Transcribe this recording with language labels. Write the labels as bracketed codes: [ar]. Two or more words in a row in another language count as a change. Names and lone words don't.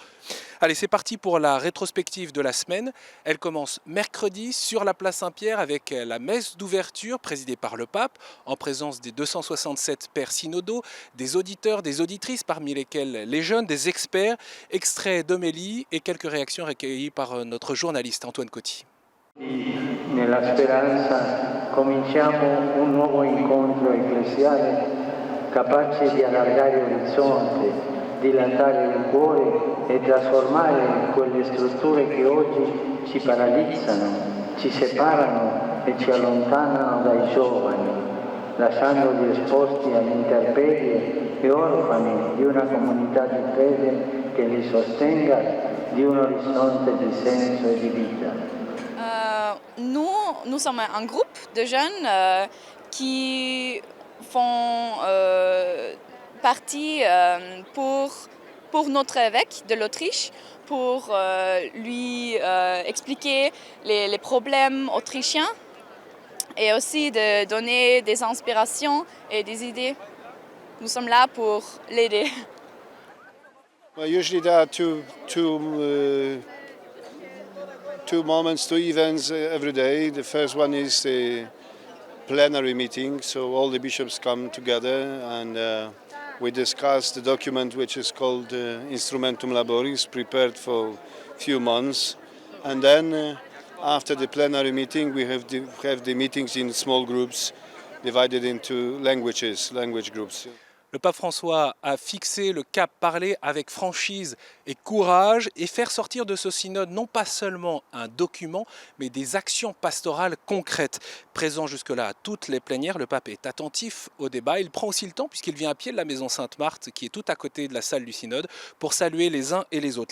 [fr] Allez, c'est parti pour la rétrospective de la semaine. Elle commence mercredi sur la place Saint-Pierre avec la messe d'ouverture présidée par le pape, en présence des 267 pères synodaux, des auditeurs, des auditrices, parmi lesquels les jeunes, des experts, extraits d'homélie et quelques réactions recueillies par notre journaliste Antoine Coty. [it] Nella speranza cominciamo un nuovo incontro ecclesiale capace di allargare l'orizzonte, dilatare il cuore e trasformare quelle strutture che oggi ci paralizzano, ci separano e ci allontanano dai giovani, lasciandoli esposti all'interperie e orfani di una comunità di fede che li sostenga, di un orizzonte di senso e di vita. [fr] Nous sommes un groupe de jeunes qui font partie pour notre évêque de l'Autriche, pour lui expliquer les problèmes autrichiens et aussi de donner des inspirations et des idées. Nous sommes là pour l'aider. [en] Well, usually there are two moments, two events every day. The first one is the plenary meeting, so all the bishops come together and we discuss the document which is called Instrumentum Laboris, prepared for a few months. And then after the plenary meeting, we have the meetings in small groups divided into language groups. [fr] Le pape François a fixé le cap, parler avec franchise et courage et faire sortir de ce synode non pas seulement un document, mais des actions pastorales concrètes. Présent jusque-là à toutes les plénières, le pape est attentif au débat. Il prend aussi le temps, puisqu'il vient à pied de la maison Sainte-Marthe, qui est tout à côté de la salle du synode, pour saluer les uns et les autres.